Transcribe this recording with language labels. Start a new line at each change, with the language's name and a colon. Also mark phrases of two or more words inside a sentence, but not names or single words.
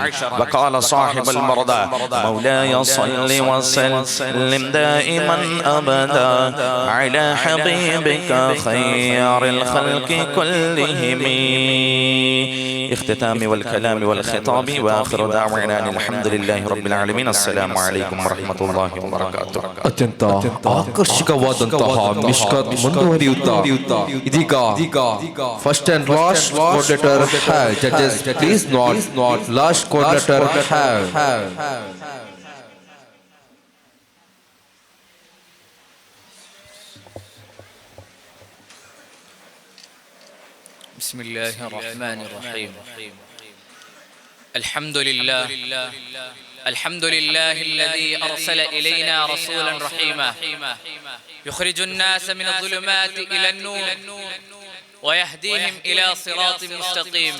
Arabic: وقال صاحب المرضى مولاي مولاي صل وسلم دائما أبدا على حبيبك خير الخلق كلهم. اختتام والكلام والخطاب وآخر دعوانا الحمد لله رب العالمين. السلام عليكم ورحمة الله وبركاته.
Kannada: ಅತ್ಯಂತ ಆಕರ್ಷಕವಾದಂತಹ ಮಿಷ್ಕತ್ ಮುಂದುವರಿಯುತ್ತಾ ಇದೀಗ
English: first and last code letter have. Judges please not last code letter have.
Arabic: بسم الله الرحمن الرحيم. الحمد لله الذي أرسل إلينا رسولا رحيما يخرج الناس من الظلمات إلى النور ويهديهم إلى صراط مستقيم.